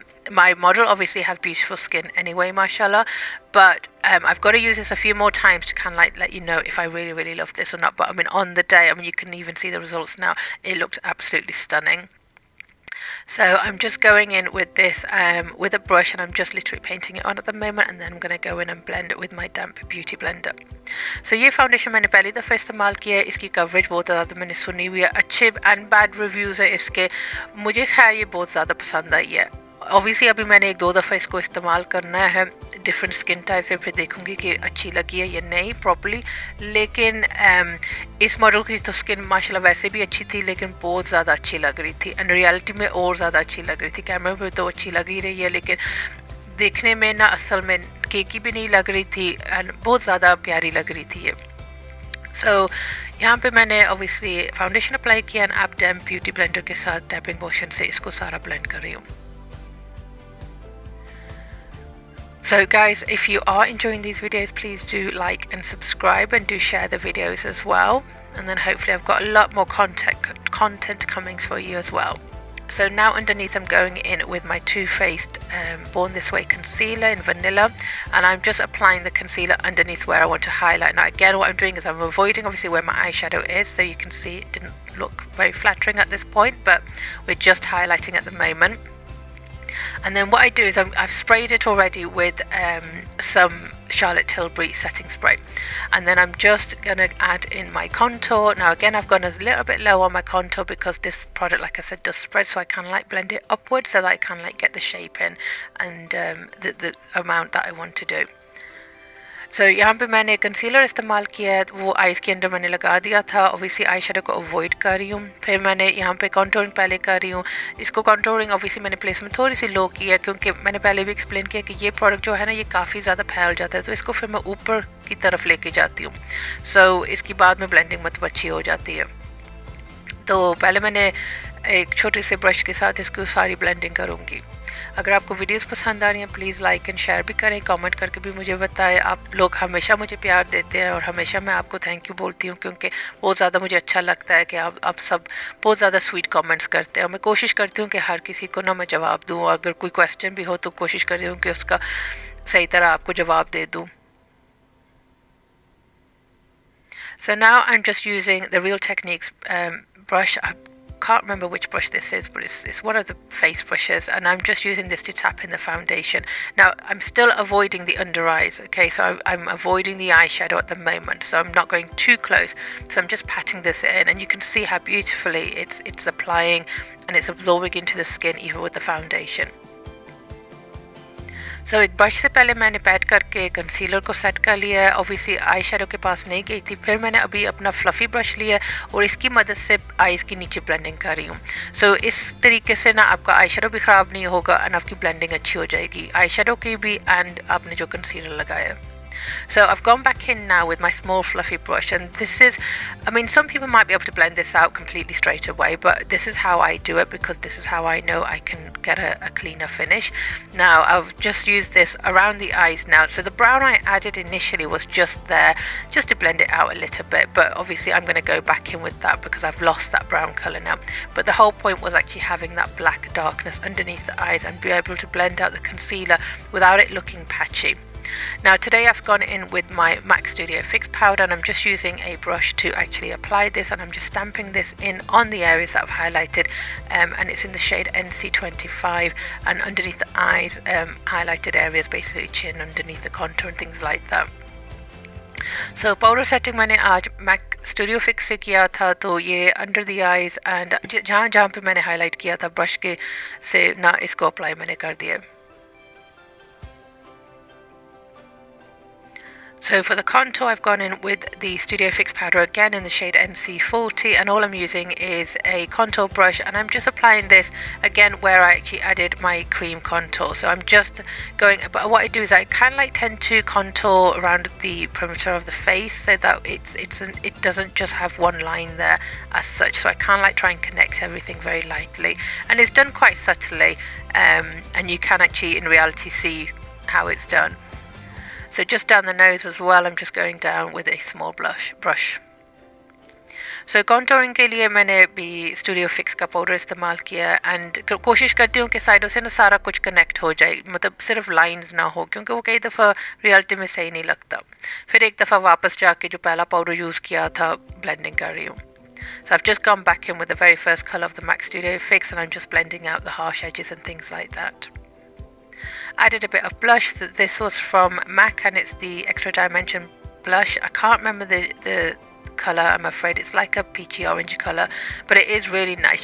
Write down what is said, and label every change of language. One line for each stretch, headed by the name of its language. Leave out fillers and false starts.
English: My model obviously has beautiful skin anyway, mashallah, but I've got to use this a few more times to kind of like let you know if I really love this or not. But I mean, on the day, I mean, you can even see the results now, it looked absolutely stunning. So I'm just going in with this with a brush, and I'm just literally painting it on at the moment, and then I'm going to go in and blend it with my damp beauty blender.
Hindi: So ये foundation मैंने पहली दफ़ा इस्तेमाल किया है, इसकी coverage बहुत ज़्यादा मैंने सुनी हुई है, अच्छे एंड बैड रिव्यूज़ है इसके, मुझे खैर ये बहुत ज़्यादा पसंद आई है। ऑब्वियसली अभी मैंने 1-2 दफ़ा इसको इस्तेमाल करना है डिफरेंट स्किन टाइप से, फिर देखूंगी कि अच्छी लगी है या नहीं प्रॉपर्ली, लेकिन इस मॉडल की तो स्किन माशाल्लाह वैसे भी अच्छी थी, लेकिन बहुत ज़्यादा अच्छी लग रही थी, एंड रियलिटी में और ज़्यादा अच्छी लग रही थी। कैमरे पे तो अच्छी लग ही रही है, लेकिन देखने में ना असल में केकी भी नहीं लग रही थी, एंड बहुत ज़्यादा प्यारी लग रही थी ये। सो यहाँ पे मैंने ऑब्वियसली फाउंडेशन अप्लाई किया, एंड अब डैम्प ब्यूटी ब्लेंडर के साथ टैपिंग मोशन से इसको सारा ब्लेंड कर रही हूँ।
English: So guys, if you are enjoying these videos, please do like and subscribe, and do share the videos as well, and then hopefully I've got a lot more content coming for you as well. So now underneath I'm going in with my Too Faced Born This Way concealer in vanilla, and I'm just applying the concealer underneath where I want to highlight. Now again, what I'm doing is I'm avoiding obviously where my eyeshadow is, so you can see it didn't look very flattering at this point, but we're just highlighting at the moment. And then what I do is I've sprayed it already with some Charlotte Tilbury setting spray, and then I'm just going to add in my contour. Now again, I've gone a little bit low on my contour because this product, like I said, does spread, so I kind of like blend it upwards so that I kind of like get the shape in and the amount that I want to do.
Hindi: So यहाँ पे मैंने concealer इस्तेमाल किया है, वो eyes के अंदर मैंने लगा दिया था, ऑब्वियसली आई शेडो को अवॉइड कर रही हूँ। फिर मैंने यहाँ पे कंटूरिंग पहले कर रही हूँ, इसको कंटूरिंग ऑब्वियसली मैंने प्लेसमेंट थोड़ी सी लो की है, क्योंकि मैंने पहले भी एक्सप्लेन किया कि ये प्रोडक्ट जो है ना, ये काफ़ी ज़्यादा फैल जाता है, तो इसको फिर मैं ऊपर की तरफ लेके जाती हूँ, सो इसकी बाद में ब्लेंडिंग मतलब अच्छी हो जाती है। तो पहले मैंने एक छोटे से ब्रश के साथ इसको सारी ब्लेंडिंग करूँगी। अगर आपको वीडियोस पसंद आ रही हैं, प्लीज़ लाइक एंड शेयर भी करें, कमेंट करके भी मुझे बताएं। आप लोग हमेशा मुझे प्यार देते हैं, और हमेशा मैं आपको थैंक यू बोलती हूँ, क्योंकि बहुत ज़्यादा मुझे अच्छा लगता है कि आप सब बहुत ज़्यादा स्वीट कमेंट्स करते हैं, और मैं कोशिश करती हूँ कि हर किसी को ना मैं जवाब दूँ, और अगर कोई क्वेश्चन भी हो तो कोशिश करती हूँ कि उसका सही तरह आपको जवाब दे दूँ.
English: So now I'm just using the Real Techniques brush. I can't remember which brush this is, but it's one of the face brushes, and I'm just using this to tap in the foundation. Now I'm still avoiding the under eyes, okay, so I'm avoiding the eyeshadow at the moment, so I'm not going too close. So I'm just patting this in, and you can see how beautifully it's applying and it's absorbing into the skin even with the foundation.
Hindi: So एक brush से पहले मैंने pad करके concealer को set कर लिया है. Obviously eye shadow के पास नहीं गई थी. फिर मैंने अभी अपना फ्लफ़ी ब्रश लिया और इसकी मदद से आईज़ की नीचे ब्लेंडिंग कर रही हूँ. सो इस तरीके से ना आपका आई शेडो भी ख़राब नहीं होगा और आपकी ब्लेंडिंग अच्छी हो जाएगी आई शेडो की भी एंड आपने जो कंसीलर लगाया.
English: So I've gone back in now with my small fluffy brush, and this is, I mean, some people might be able to blend this out completely straight away, but this is how I do it because this is how I know I can get a cleaner finish. Now I've just used this around the eyes now. So the brown I added initially was just there just to blend it out a little bit, but obviously I'm going to go back in with that because I've lost that brown colour now. But the whole point was actually having that black darkness underneath the eyes and be able to blend out the concealer without it looking patchy. Now today I've gone in with my MAC Studio Fix powder, and I'm just using a brush to actually apply this, and I'm just stamping this in on the areas that I've highlighted, and it's in the shade NC25, and underneath the eyes, highlighted areas, basically chin, underneath the contour and things like that.
Hindi: So powder setting मैंने आज Mac studio fix से किया था, तो ये under the eyes and जहाँ जहाँ पे मैंने हाईलाइट किया था ब्रश के से ना इसको अप्लाई मैंने कर दिया.
English: So for the contour I've gone in with the Studio Fix powder again in the shade NC40, and all I'm using is a contour brush, and I'm just applying this again where I actually added my cream contour. So I'm just going, but what I do is I kind of like tend to contour around the perimeter of the face so that it doesn't just have one line there as such. So I kind of like try and connect everything very lightly, and it's done quite subtly, and you can actually in reality see how it's done. So just down the nose as well, I'm just going down with a small brush.
Hindi: So contouring के लिए मैंने भी Studio Fix का powder इस्तेमाल किया, and कोशिश करती हूँ कि साइडों से ना सारा कुछ कनेक्ट हो जाए, मतलब सिर्फ लाइंस ना हो, क्योंकि वो कई दफ़ा रियलिटी में सही नहीं लगता. फिर एक दफ़ा वापस जाके जो पहला पाउडर यूज़ किया था ब्लेंडिंग कर रही हूँ.
English: So I've just gone back in with the very first colour of the MAC Studio Fix, and I'm just blending out the harsh edges and things like that. Added a bit of blush. This was from MAC, and it's the Extra Dimension blush. I can't remember the colour, I'm afraid. It's like a peachy orange colour, but it is really nice.